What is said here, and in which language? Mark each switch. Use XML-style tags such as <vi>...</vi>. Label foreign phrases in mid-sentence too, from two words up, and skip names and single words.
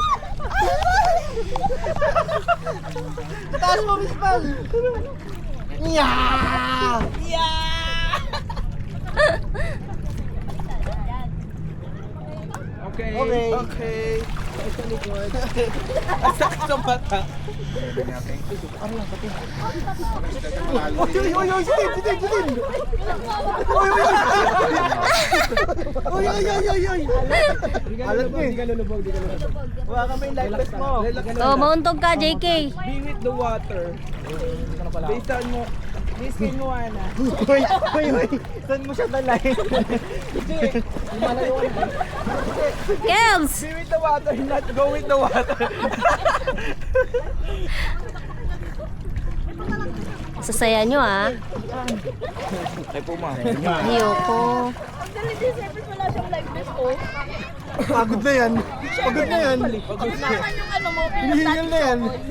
<tl>Taas mo, Wisbal! Yeah! Okay. Okay. Okay. Sa likod. Ang sakit sa mata. Oy, oy, oy, sitin! Oy, oy, oy! Oy, oy, oy, oy, oy! Alat mo eh. Di ka lulubog. Huwag ka may lifeless mo. Oh, mauntog ka, JK.</tl> <en>Be with the water. Based on mo.</en> <tl>Based mo, Ana. Oy, oy, oy! Saan mo siya talay? Kels!</tl> <en>Be with the water, not go with the water.</en> <tl>Sasaya nyo ah. Ay po, ma. Ayoko. Pagod na yan. Pagod na yan. Hinihingal na yan.</tl>